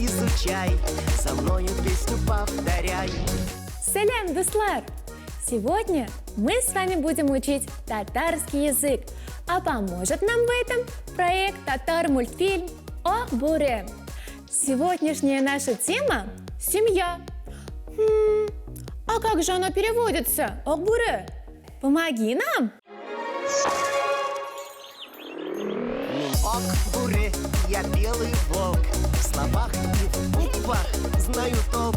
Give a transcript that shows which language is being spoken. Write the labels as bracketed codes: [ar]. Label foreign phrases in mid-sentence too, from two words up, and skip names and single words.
[ru] изучай, со мною песню повторяй. [tt] Салям, дуслар! [ru] Сегодня мы с вами будем учить татарский язык, а поможет нам в этом проект татар-мультфильм «Ак Бүре». Сегодняшняя наша тема – семья. А как же она переводится, Ак Бүре? Помоги нам! Ак Бүре, я белый волк, в словах и в буквах знаю толк.